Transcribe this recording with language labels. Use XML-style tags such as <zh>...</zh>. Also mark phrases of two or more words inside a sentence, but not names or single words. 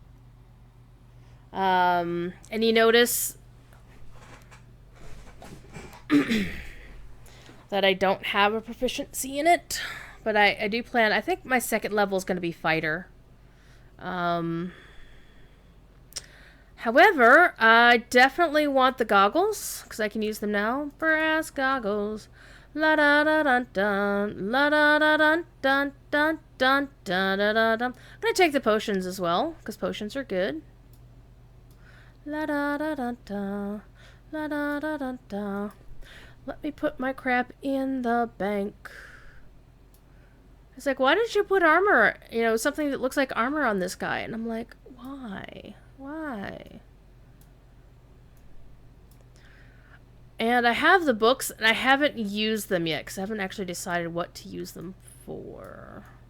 <en>And you notice that I don't have a proficiency in it. But I do plan... I think my second level is going to be fighter. However, I definitely want the goggles, because I can use them now. Brass goggles. La da da dun dun. La da da dun dun dun dun dun dun dun. I'm gonna take the potions as well, because potions are good. La da da dun dun. La da da dun dun. Let me put my crap in the bank. It's like, why did you put armor, you know, something that looks like armor on this guy? And I'm like, why? Why? And I have the books, and I haven't used them yet, because I haven't actually decided what to use them for.</en>